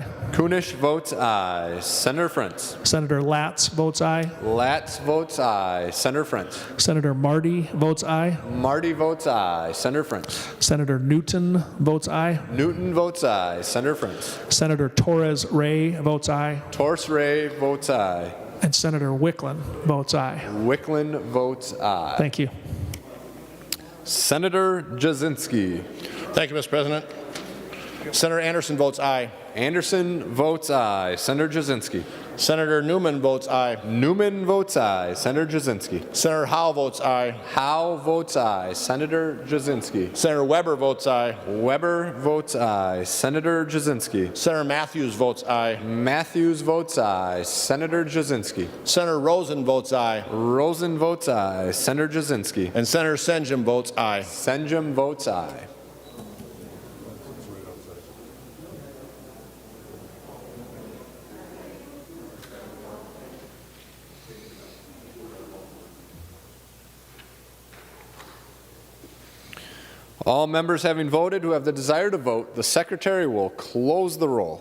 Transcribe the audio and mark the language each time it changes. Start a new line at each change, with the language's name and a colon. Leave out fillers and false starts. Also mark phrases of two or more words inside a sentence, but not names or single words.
English: Kunish votes aye. Senator Frentz. Senator Latz votes aye. Latz votes aye. Senator Frentz. Senator Marty votes aye. Marty votes aye. Senator Frentz. Senator Newton votes aye. Newton votes aye. Senator Frentz. Senator Torres Ray votes aye. Torres Ray votes aye. And Senator Wicklund votes aye. Wicklund votes aye. Thank you. Senator Jasinski. Thank you, Mr. President. Senator Anderson votes aye. Anderson votes aye. Senator Jasinski. Senator Newman votes aye. Newman votes aye. Senator Jasinski. Senator Howe votes aye. Howe votes aye. Senator Jasinski. Senator Weber votes aye. Weber votes aye. Senator Jasinski. Senator Matthews votes aye. Matthews votes aye. Senator Jasinski. Senator Rosen votes aye. Rosen votes aye. Senator Jasinski. And Senator Senjum votes aye. Senjum votes aye. All members having voted who have the desire to vote, the Secretary will close the roll.